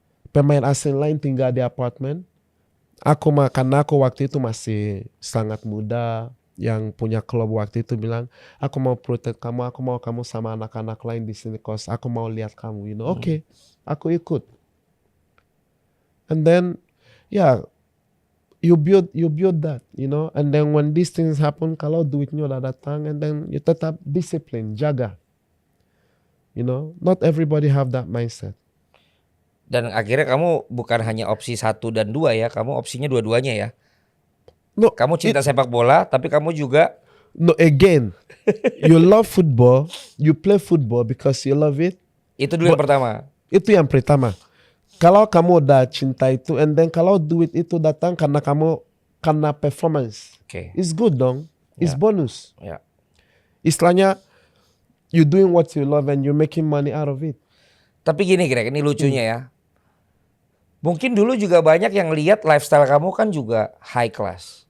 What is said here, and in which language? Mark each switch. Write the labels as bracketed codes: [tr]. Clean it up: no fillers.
[id] Pemain asing lain tinggal di apartemen. Karena aku waktu itu masih sangat muda, yang punya klub waktu itu bilang, aku mau protect kamu, aku mau kamu sama anak-anak lain di sini, cause aku mau lihat kamu, [en] you know. [id] Oke, aku ikut. [en] And then, you build that, you know. And then when these things happen, [id] kalau duitnya udah datang, [en] and then you [id] tetap disiplin, jaga. [en] You know, not everybody have that mindset. [id] Dan akhirnya kamu bukan hanya opsi 1 dan 2 ya, kamu opsinya dua-duanya ya. [en] No, [id] Kamu cinta sepak bola, tapi kamu juga [en] no, again, you love football, you play football because you love it. [id] itu dulu yang pertama. Itu yang pertama. Kalau kamu udah cinta itu, [en] and then [id] kalau duit itu datang karena performance, [en] it's good [id] dong, [en] it's bonus. Istilahnya, you doing what you love and you're making money out of it. [id] Tapi gini Greg, ini lucunya ya. Mungkin dulu juga banyak yang lihat lifestyle kamu kan juga high class.